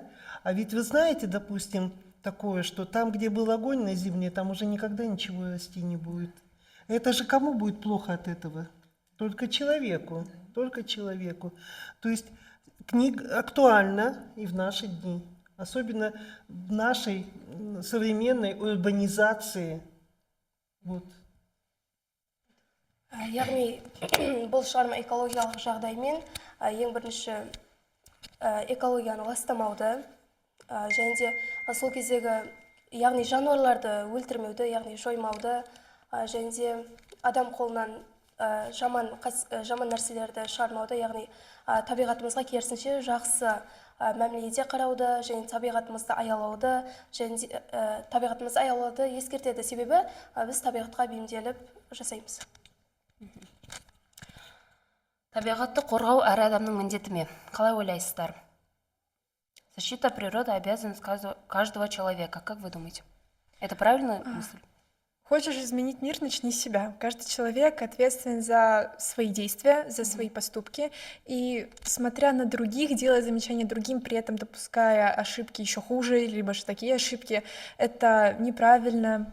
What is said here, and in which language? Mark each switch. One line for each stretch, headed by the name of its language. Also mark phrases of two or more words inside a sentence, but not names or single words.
Russian: А ведь вы знаете, допустим, такое, что там, где был огонь на земле, там уже никогда ничего расти не будет. Это же кому будет плохо от этого? Только человеку, только человеку. То есть книга актуальна и в наши дни, особенно в нашей современной урбанизации. Вот.
Kazakh: Яғни бұл шығарма экологиялық жағдаймен ең бірінші экологияны ластамауды және де сол кездегі яғни жануарларды өлтірмеуді, яғни жоймауды және де адам қолынан жаман нәрселерді шығармауды, яғни табиғатымызға керісінше жақсы мәміледе қарауды және табиғатымызды аялауды және де табиғатымызды аялауды ескертеді, себебі біз табиғатқа бейімделіп жасаймыз. Табиғатты қорғау әр адамның міндеті ме? Қалай ойлайсыздар?
Russian: Защита природы обязанность каждого человека. Как вы думаете? Это правильная мысль? Хочешь изменить мир, начни с себя. Каждый человек ответственен за свои действия, за свои поступки. И смотря на других, делая замечания другим, при этом допуская ошибки еще хуже, либо же такие ошибки, это неправильно.